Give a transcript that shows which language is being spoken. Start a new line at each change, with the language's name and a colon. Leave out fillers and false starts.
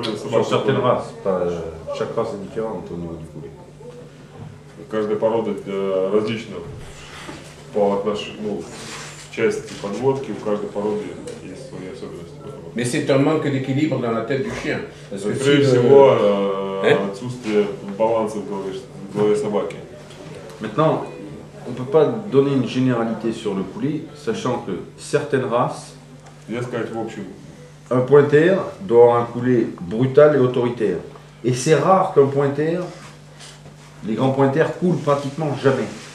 French: Sur certaines races, chaque race est différente au niveau du poulet.
Russian: Каждая порода различна по отношению, в части подводки, у каждой породы есть свои особенности.
French: Mais c'est un manque d'équilibre dans la tête du chien. Parce que
Russian: прежде всего, отсутствие баланса в голове собаки.
French: Maintenant, on ne peut pas donner une généralité sur le poulet, sachant que certaines races, un pointer doit avoir un poulet brutal et autoritaire. Et c'est rare qu'un pointer, les grands pointers coulent pratiquement jamais.